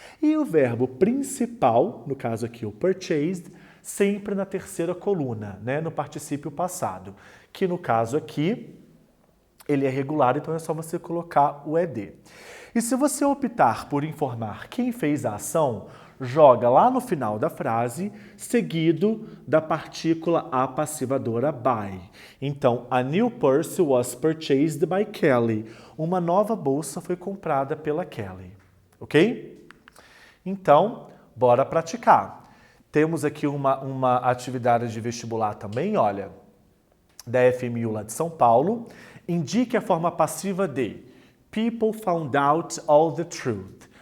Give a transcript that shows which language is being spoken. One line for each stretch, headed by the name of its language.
Portuguese: E o verbo principal, no caso aqui o purchased, sempre na terceira coluna, né, no particípio passado, que no caso aqui ele é regular, então é só você colocar o ed. E se você optar por informar quem fez a ação, joga lá no final da frase, seguido da partícula apassivadora by.
English: Então, a new purse was purchased by Kelly.
Portuguese: Uma nova bolsa foi comprada pela Kelly. Ok? Então, bora praticar. Temos aqui uma atividade de vestibular também, olha, da FMU lá de São Paulo. Indique a forma passiva de
English: People found out all the truth.